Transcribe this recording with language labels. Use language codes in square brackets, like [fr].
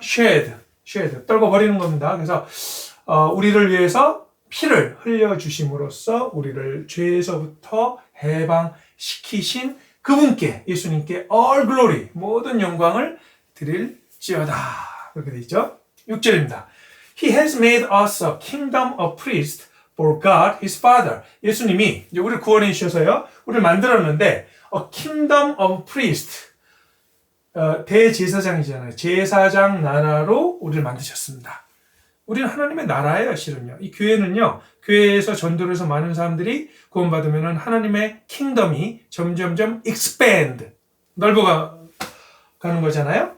[ko] shed. 떨궈버리는 겁니다. 그래서 우리를 위해서 피를 흘려주심으로써 우리를 죄에서부터 해방시키신 그분께, 예수님께 all glory, 모든 영광을 드릴지어다. 그렇게 되어 있죠. 6절입니다. [en] He has made us a kingdom of priests for God, His Father. [ko] 예수님이 이제 우리를 구원해 주셔서요, 우리를 만들었는데 [en] a kingdom of priests, [ko] 대제사장이잖아요. 제사장 나라로 우리를 만드셨습니다. 우리는 하나님의 나라예요, 실은요. 이 교회는요, 교회에서 전도를 해서 많은 사람들이 구원받으면 하나님의 킹덤이 점점점 expand, 넓어가는 거잖아요.